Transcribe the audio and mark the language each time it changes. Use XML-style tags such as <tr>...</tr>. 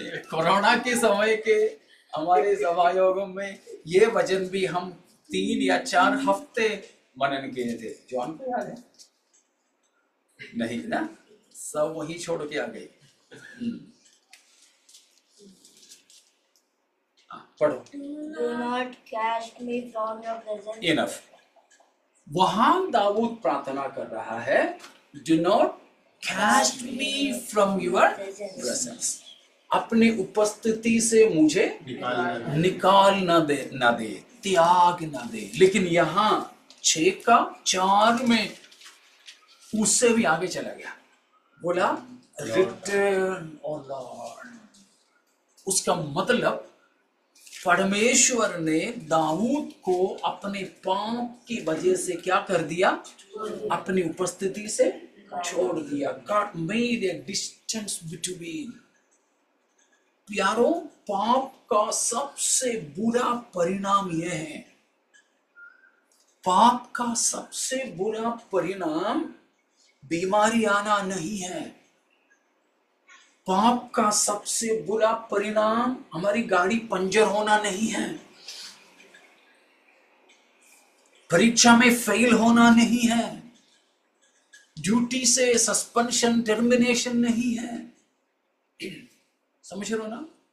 <hi>Corona के समय के हमारे सभायोगों में ये वचन भी हम 3 या 4 हफ्ते मनन किए थे। जॉन को याद है? नहीं ना, सब वही छोड़ के आ गए। पढ़ो।</hi> <en>Do not cast me from your presence. Enough.</en> <hi>वहां दाऊद प्रार्थना कर रहा है,</hi> <en>Do not cast me from your presence.</en> <hi>अपनी उपस्थिति से मुझे निकाल न दे, त्याग न दे। लेकिन यहां 6:4 में उससे भी आगे चला गया, बोला</hi> <en>Return O Lord.</en> <hi>उसका मतलब परमेश्वर ने दाऊद को अपने पाप की वजह से क्या कर दिया, अपनी उपस्थिति से छोड़ दिया।</hi> <en>God made a distance between।</en> <hi>प्यारो, पाप का सबसे बुरा परिणाम यह है, पाप का सबसे बुरा परिणाम बीमारी आना नहीं है। पाप का सबसे बुरा परिणाम हमारी गाड़ी पंचर होना नहीं है, परीक्षा में फेल होना नहीं है, ड्यूटी से सस्पेंशन टर्मिनेशन नहीं है। समझ रहे हो ना?</hi>